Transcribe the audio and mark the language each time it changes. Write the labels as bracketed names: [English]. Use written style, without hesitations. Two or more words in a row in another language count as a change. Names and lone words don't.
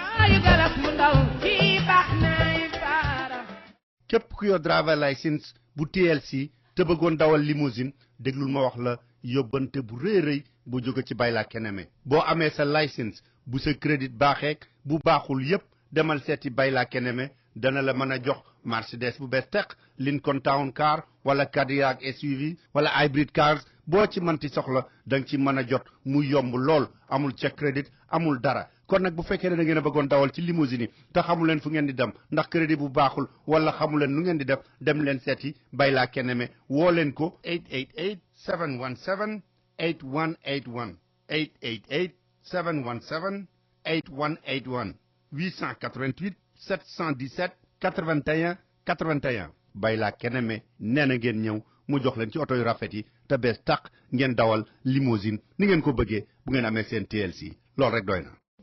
[Wolof] képp ku yor [English] driver license [Wolof] bu TLC te bëggoon dawal limousine déglul ma wax la yóbbante bu rëy rëy bu jóge ci Bayla Keneme boo amee sa licence bu sa crédit baaxeek bu baaxul yépp demal seeti Bayla Keneme dana la mën a jox Mercedes bu bees teq Lincoln Town Car wala Cadillac SUV wala [English] hybrid cars [Wolof] boo ci mënti soxla da nga ci mën a jot mu yomb lool amul check crédit amul dara kon nag bu fekkee ne da ngeen a bëggoon dawal ci limousine yi te xamu leen fu ngeen di dem ndax crédit bu baaxul wala xamu leen nu ngeen di def dem leen seeti Bayla Keneme woo leen ko 888 717 8181 888 717 8181 888 717 81 81 Bayla Keneme nee na ngeen ñëw mu jox leen ci oto yu rafet yi te bees tàq ngeen dawal limousine ni ngeen ko bëggee bu ngeen amee seen TLC loolu rek doy na.